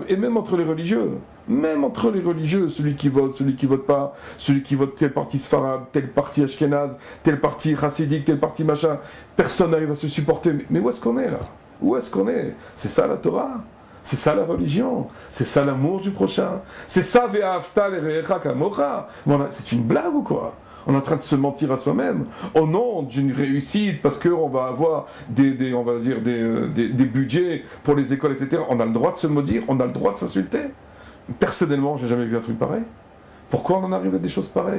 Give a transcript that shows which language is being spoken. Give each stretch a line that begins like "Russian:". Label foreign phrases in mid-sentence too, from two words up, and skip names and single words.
French: Et même entre les religieux, celui qui vote pas, celui qui vote tel parti Sfarad, tel parti Ashkenaz, tel parti Chassidique, tel parti machin, personne n'arrive à se supporter. Mais où est-ce qu'on est là? Où est-ce qu'on est? C'est ça la Torah? C'est ça la religion? C'est ça l'amour du prochain? C'est ça
Hebrew: ואהבת לרעך כמוך?
French: C'est une blague ou quoi? On est en train de se mentir à soi-même au nom d'une réussite parce qu'on va avoir des budgets pour les écoles, etc. On a le droit de se maudire, on a le droit de s'insulter. Personnellement, j'ai jamais vu un truc pareil. Pourquoi on en arrive à des choses pareilles?